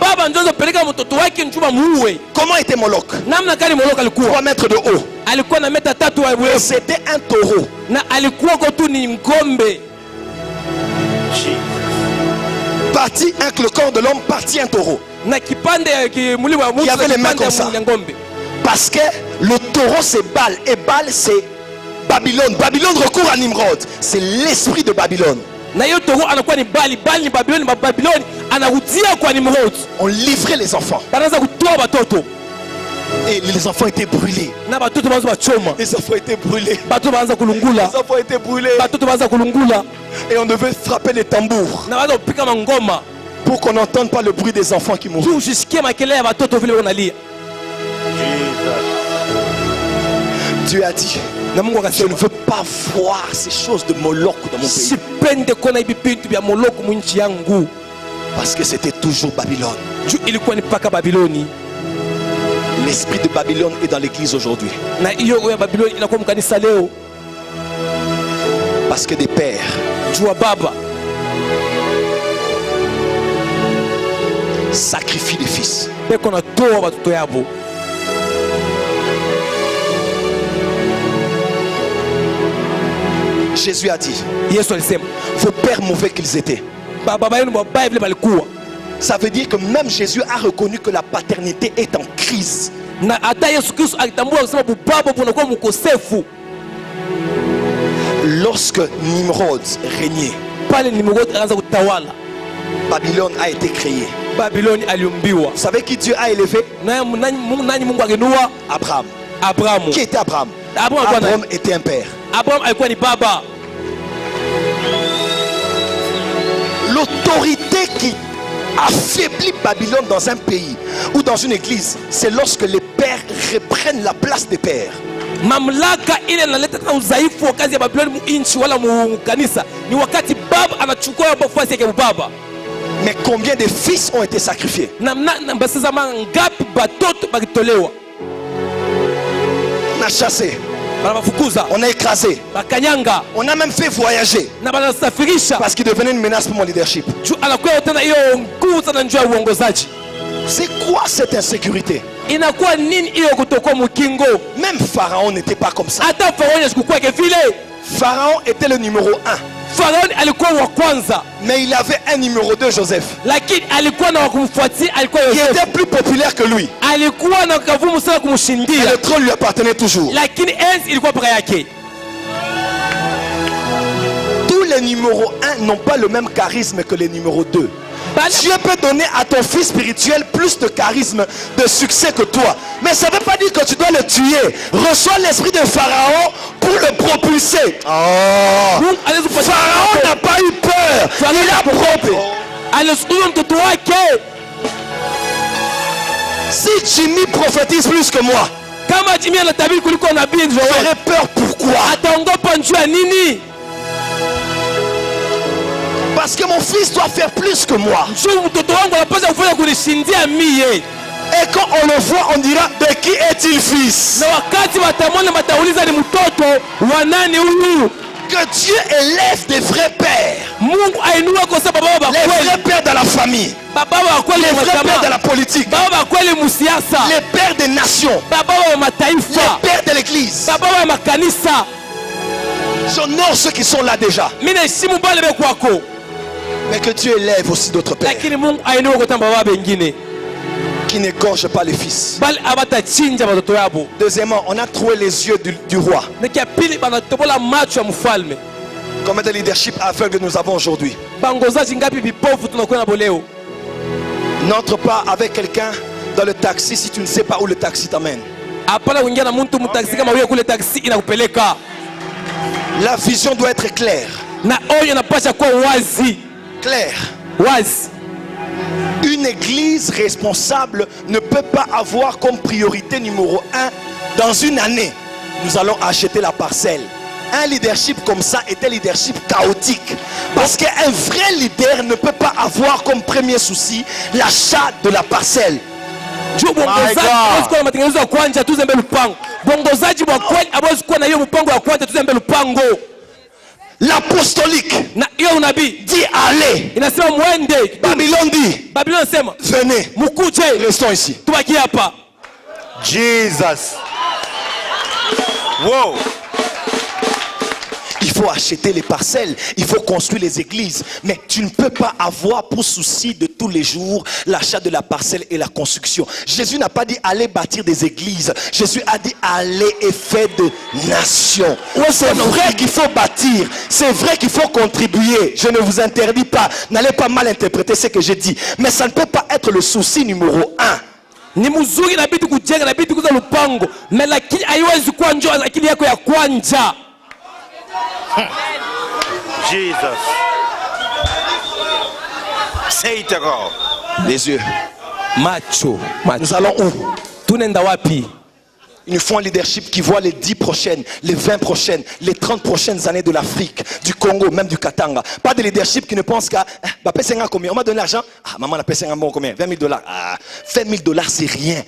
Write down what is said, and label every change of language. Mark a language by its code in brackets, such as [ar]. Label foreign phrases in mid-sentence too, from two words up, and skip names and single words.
[fr] Comment était Moloch? 3 mètres de haut. Et c'était un taureau. Parti un le corps de l'homme, parti un taureau. [sw] na kipande mulima wa [fr] qui avait les mains comme ça. [sw] ngombe. [fr] Parce que le taureau c'est Baal et Baal c'est Babylone. Babylone recourt à Nimrod. C'est l'esprit de Babylone. [sw] Na hiyo toro anakuwa ni Bali, Bali ni Babyloni, Babyloni anarudia kwa Nimrod. [fr] On livrait les enfants. [sw] Banaanza kutoa watoto. [fr] Et les enfants étaient brûlés. [sw] Na watoto baanza bachoma. [fr] Les enfants étaient brûlés. [sw] Watoto baanza kulungula. [fr] Les enfants étaient brûlés. [sw] Watoto baanza kulungula. [fr] Et on devait frapper les tambours [sw] Na baanza kupika mangoma. [fr] pour qu'on n'entende pas le bruit des enfants qui mourent. [sw] Tu usisikie makelele ya watoto vile wanalia. [fr] Dieu a dit, [sw] Na Mungu [fr] je ne [sw] akasema, [fr] veux pas voir ces choses de Moloch dans mon pays. [sw] sipende kuona hivi vitu vya Moloko mwinchi yangu. [fr] Parce que c'était toujours Babylone. [sw] Juu ilikuwa ni paka Babiloni. [fr] L'esprit de Babylone est dans l'église aujourd'hui. [sw] Na hiyo ya Babiloni inakuwa mkanisa leo. [fr] Parce que des pères [sw] Juu wa baba [fr] sacrifient des fils. [sw] peko natoa watoto yabo. [fr] Jésus a dit, [sw] Yesu alisema, [fr] vos pères mauvais qu'ils étaient. [sw] baba yenu wabaya vile balikuwa. [fr] Ça veut dire que même Jésus a reconnu que la paternité est en crise. [sw] Na hata Yesu Kristo alitambua kusema bubaba bunakuwa mkosefu. [fr] Lorsque Nimrod régnait, [sw] Pale Nimrod anaanza kutawala. [fr] Babylone a été créée. [sw] Babiloni aliumbiwa. [fr] Vous savez qui Dieu a élevé? [sw] Nani Mungu alinua? [fr] Abraham. [sw] Abrahamu. [fr] Qui était Abraham? Abraham Abraham était un père. [sw] Abraham alikuwa ni baba. [fr] L'autorité qui affaiblit Babylone dans un pays ou dans une église, c'est lorsque les pères reprennent la place des pères. [sw] Mamlaka ile inaleta tena udhaifu wa kazi ya Babiloni muinchi wala mu kanisa ni wakati baba anachukua nafasi yake baba. [fr] Mais combien de fils ont été sacrifiés? [sw] Na basiza mangapi batoto bakitolewa? [fr] On a chassé, [sw] Banabafukuza, [fr] on a écrasé, [sw] bakanyanga, [fr] on a même fait voyager [sw] na banasafirisha. [fr] parce qu'il devenait une menace pour mon leadership. [sw] Juu anakuwa tena hiyo nguvu sana njoo ya uongozaji. [fr] C'est quoi cette insécurité? [sw] Inakuwa nini hiyo kutokuwa mkingo? [fr] Même Pharaon n'était pas comme ça. [sw] Hata Farao sikukuwa vile. [fr] Pharaon était le numéro 1, [sw] Farao alikuwa wa kwanza, [fr] mais il avait un numéro 2, Joseph, [sw] lakini alikuwa na wakumfuatia, alikuwa [fr] qui [sw] Yosefu. [fr] était plus populaire que lui. [sw] Alikuwa na kavumu sana [fr] Et [sw] kumshindia, [fr] le trône lui appartenait toujours. [sw] lakini enzi ilikuwa paka yake. [fr] Tous les numéros 1 n'ont pas le même charisme que les numéros 2. Dieu peut donner à ton fils spirituel plus de charisme, de succès que toi. Mais ça ne veut pas dire que tu dois le tuer. Reçois l'esprit de Pharaon pour le propulser. [sw] Mungu alizupa [fr] Pharaon n'a pas eu peur. Il a propre. [sw] Alisukuma mtoto wake. [fr] Si Jimmy prophétise plus que moi, [sw] Kama Jimmy anatabiri kuliko nabii Joel, [fr] j'aurais peur. Pourquoi? [sw] ataongopa njuu ya nini? [fr] Parce que mon fils doit faire plus que moi. [sw] Njoo mtoto wangu anapaswa kufanya kunishindia mie. [fr] Et quand on le voit, on dira, de qui est-il fils? [sw] Na wakati watamwona watauliza ni mtoto wa nani huyu? [fr] Que Dieu élève des vrais pères. [sw] Mungu ainua kwa sababu baba [fr] Les [sw] kweli. [fr] vrais pères dans la famille. [sw] Baba wa kweli [fr] Les [sw] wa [fr] vrais pères de la [sw] jamaa. [fr] politique. [sw] Baba kweli musiasa. [fr] Les pères des nations. [sw] Baba wa mataifa. [fr] Les pères de l'église. [sw] Baba wa makanisa. [fr] J'honore ceux qui sont là déjà. [sw] Mimi naheshimu bale kwako. [fr] Mais que Dieu élève aussi d'autres pères [sw] Lakini Mungu ainua kwa baba wengine. [fr] qui n'égorgent pas les fils. [sw] Bali abatachinja watoto yabo. [fr] Deuxièmement, on a trouvé les yeux du roi. [sw] Na kia pili banatobola macho ya mfalme. [fr] Combien de leadership aveugle nous avons aujourd'hui? [sw] Bangozaji ngapi vipofu tunakuwa na boleo? [fr] N'entre pas avec quelqu'un dans le taxi si tu ne sais pas où le taxi t'amène. [sw] Hapana kuingia na mtu mtaxi kama wewe kule taxi inakupeleka. [fr] La vision doit être claire. [sw] Na onyo inapaswa kuwa wazi. [fr] Claire. [sw] Wazi. [fr] Une église responsable ne peut pas avoir comme priorité numéro 1 dans une année. Nous allons acheter la parcelle. Un leadership comme ça est un leadership chaotique. Parce qu'un vrai leader ne peut pas avoir comme premier souci l'achat de la parcelle. [sw] Juu bongozaji hawezi kuwa na matengenezo ya kwanza tuze mbele lupango. Bongozaji wa kweli hawezi kuwa na hiyo mpango wa kwanza tuze mbele lupango. [fr] L'apostolique [sw] Na hiyo unabii [fr] dit allez. [sw] inasema muende. [fr] Babylone dit [sw] Babylone inasema [fr] venez. [sw] mukuje. [fr] Restons ici. [sw] Tubaki hapa. [en] Jesus. Wow. [fr] Il faut acheter les parcelles, il faut construire les églises. Mais tu ne peux pas avoir pour souci de tous les jours l'achat de la parcelle et la construction. Jésus n'a pas dit allez bâtir des églises. Jésus a dit allez et faites de nations. C'est vrai qu'il faut bâtir, c'est vrai qu'il faut contribuer. Je ne vous interdis pas, n'allez pas mal interpréter ce que j'ai dit. Mais ça ne peut pas être le souci numéro 1. [sw] Ni mzuri inabidi kujenga, inabidi kuza lupango, na lakini haiwezi kuwa njoo akili yako ya kwanja. [en] Jesus. Say it again. [fr] Les yeux. [sw] Macho. [fr] Nous allons où? [sw] Tunenda wapi? [fr] Il nous faut un leadership qui voit les 10 prochaines, les 20 prochaines, les 30 prochaines années de l'Afrique, du Congo, même du Katanga. Pas de leadership qui ne pense qu'à combien? On m'a donné l'argent. Ah, maman a payé combien? 20 000 $. Ah, 20 000 $ c'est rien.